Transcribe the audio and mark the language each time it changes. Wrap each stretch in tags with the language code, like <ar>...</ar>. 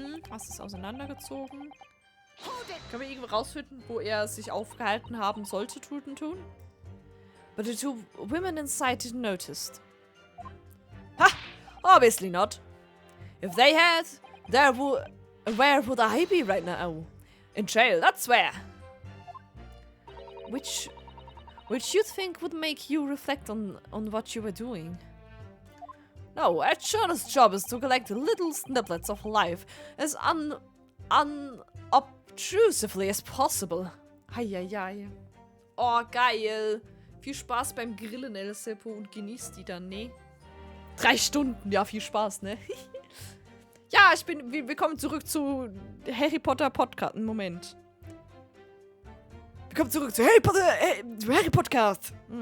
<de>Was ist auseinandergezogen? Können wir irgendwie rausfinden, wo er sich aufgehalten haben sollte, tun?</de> <en>But the two women inside didn't notice. Ha! Obviously not. If they had, where would I be right now? In jail, that's where. Which you think would make you reflect on what you were doing. No, Ed Shaughner's job is to collect little snippets of life as unobtrusively as possible.</en> <de>Eieiei. Oh, geil. Viel Spaß beim Grillen, El Seppo, und genießt die dann, ne? 3 Stunden, ja, viel Spaß, ne? Ja, wir kommen zurück zu Harry Potter Podcast. Moment. Wir kommen zurück zu Harry Podcast.</de>